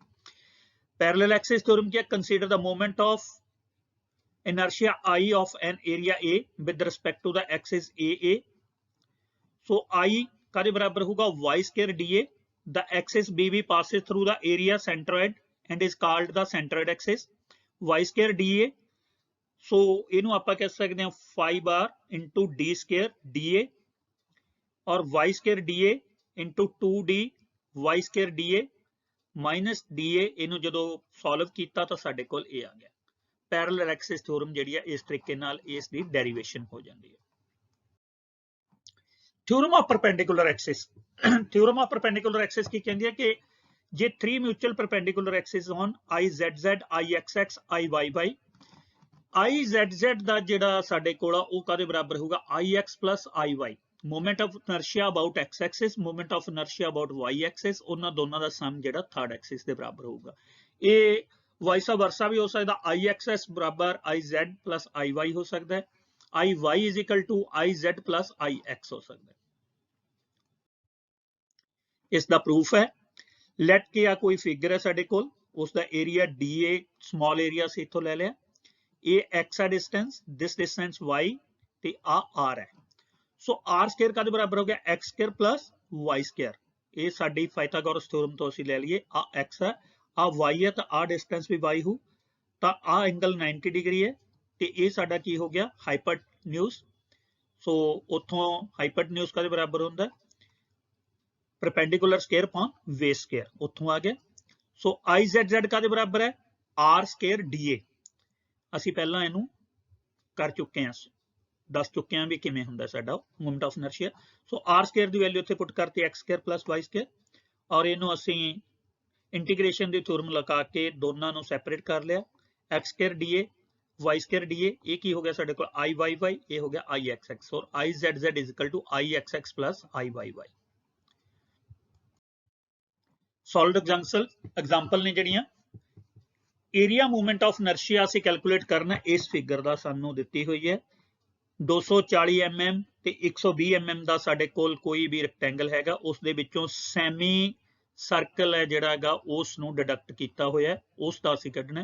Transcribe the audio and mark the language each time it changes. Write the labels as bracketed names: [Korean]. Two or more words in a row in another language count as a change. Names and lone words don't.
[English] parallel axis theorem [Punjabi] ਕੀ ਹੈ, [English] consider the moment of inertia I of an area A with respect to the axis AA। [Punjabi] so I ਕਾਦੇ ਬਰਾਬਰ ਹੋਊਗਾ [English] y square dA। the axis BB passes through the area centroid and is called the centroid axis। y square dA [Punjabi] ਸੋ ਇਹਨੂੰ ਆਪਾਂ ਕਹਿ ਸਕਦੇ ਹਾਂ [English] phi bar into d square dA ਔਰ y square dA into 2d y square dA minus dA। [Punjabi] ਇਹਨੂੰ ਜਦੋਂ ਸੋਲਵ ਕੀਤਾ ਤਾਂ ਸਾਡੇ ਕੋਲ ਇਹ ਆ ਗਿਆ। [English] parallel axis theorem [Punjabi] ਜਿਹੜੀ ਹੈ ਇਸ ਤਰੀਕੇ ਨਾਲ ਇਸ ਦੀ ਡੈਰੀਵੇਸ਼ਨ ਹੋ ਜਾਂਦੀ ਹੈ। [English] theorem of perpendicular axis. theorem of perpendicular axis [Punjabi] ਕੀ ਕਹਿੰਦੀ ਹੈ ਕਿ ਜੇ 3 [English] mutual perpendicular axis [Punjabi] ਹੋਣ IZZ IXX IYY, IZZ ਦਾ ਜਿਹੜਾ ਸਾਡੇ ਕੋਲ ਆ ਉਹ ਕਾਦੇ ਬਰਾਬਰ ਹੋਊਗਾ [English] IX plus IY। moment of inertia about X axis, moment of inertia about Y axis, [Punjabi] ਉਹਨਾਂ ਦੋਨਾਂ ਦਾ ਸਮ ਜਿਹੜਾ [English] third axis [Punjabi] ਦੇ ਬਰਾਬਰ ਹੋਊਗਾ। ਇਹ [English] vice versa [Punjabi] ਵੀ ਹੋ ਸਕਦਾ, IXS ਬਰਾਬਰ [English] IZ plus IY [Punjabi] ਹੋ ਸਕਦਾ ਹੈ, [English] IY is equal to IZ plus IX [Punjabi] ਹੋ ਸਕਦਾ ਹੈ। ਇਸ ਦਾ ਪ੍ਰੂਫ ਹੈ, ਲੈਟ ਕੇ ਆ ਕੋਈ ਫਿਗਰ ਹੈ ਸਾਡੇ ਕੋਲ, ਉਸ ਦਾ ਏਰੀਆ DA [English] small area [Punjabi] ਸੀ ਇੱਥੋਂ ਲੈ ਲਿਆ, ਇਹ X ਹੈ ਡਿਸਟੈਂਸ, [English] this distance [Punjabi] Y ਤੇ ਆ R ਹੈ। ਸੋ R ਸਕੁਅਰ ਕਾਦੇ ਬਰਾਬਰ ਹੋ ਗਿਆ [English] X square plus Y square. [Punjabi] ਇਹ ਸਾਡੀ [English] Pythagoras theorem [Punjabi] ਤੋਂ ਅਸੀਂ ਲੈ ਲਈਏ, ਆ X ਹੈ ਆ Y ਹੈ ਤਾਂ ਆ ਡਿਸਟੈਂਸ ਵੀ Y ਹੋ, ਤਾਂ ਆ ਐਂਗਲ 90 ਡਿਗਰੀ ਹੈ ਤੇ ਇਹ ਸਾਡਾ ਕੀ ਹੋ ਗਿਆ ਹਾਈਪੋਟਨਿਊਜ਼। ਸੋ ਉੱਥੋਂ ਹਾਈਪੋਟਨਿਊਜ਼ ਕਾਦੇ ਬਰਾਬਰ ਹੁੰਦਾ [English] perpendicular square upon base square, [Punjabi] ਉੱਥੋਂ ਆ ਗਿਆ। ਸੋ IZZ ਕਾਦੇ ਬਰਾਬਰ ਹੈ [English] R square DA. [Punjabi] ਅਸੀਂ ਪਹਿਲਾਂ ਇਹਨੂੰ ਕਰ ਚੁੱਕੇ ਹਾਂ, ਦੱਸ ਚੁੱਕੇ ਹਾਂ ਵੀ ਕਿਵੇਂ ਹੁੰਦਾ ਸਾਡਾ [English] moment of inertia. [Punjabi] ਸੋ [English] R square [Punjabi] ਦੀ ਵੈਲਿਊ ਇੱਥੇ ਪੁੱਟ ਕਰਤੀ [English] X square plus Y square, [Punjabi] ਔਰ ਇਹਨੂੰ ਅਸੀਂ ਇੰਟੀਗ੍ਰੇਸ਼ਨ ਦੀ ਥਿਓਰਮ ਲਗਾ ਕੇ ਦੋਨਾਂ ਨੂੰ ਸੈਪਰੇਟ ਕਰ ਲਿਆ। [English] X square DA Y square DA, [Punjabi] ਇਹ ਕੀ ਹੋ ਗਿਆ ਸਾਡੇ ਕੋਲ IYY, ਇਹ ਹੋ ਗਿਆ IXX ਔਰ [English] IZZ is equal to IXX plus IYY। solid example [Punjabi] ਨੇ ਜਿਹੜੀਆਂ [English] area movement of inertia [Punjabi] ਅਸੀਂ ਕੈਲਕੂਲੇਟ ਕਰਨਾ। ਇਸ ਫਿਗਰ ਦਾ ਸਾਨੂੰ ਦਿੱਤੀ ਹੋਈ ਹੈ 240 mm ਤੇ 120 mm ਦਾ ਸਾਡੇ ਕੋਲ ਕੋਈ ਵੀ ਰੈਕਟੈਂਗਲ ਹੈਗਾ, ਉਸ ਦੇ ਵਿੱਚੋਂ [English] semi circle [Punjabi] ਹੈ ਜਿਹੜਾ ਹੈਗਾ ਉਸ ਨੂੰ ਡਿਡਕਟ ਕੀਤਾ ਹੋਇਆ, ਉਸ ਦਾ ਅਸੀਂ ਕੱਢਣਾ।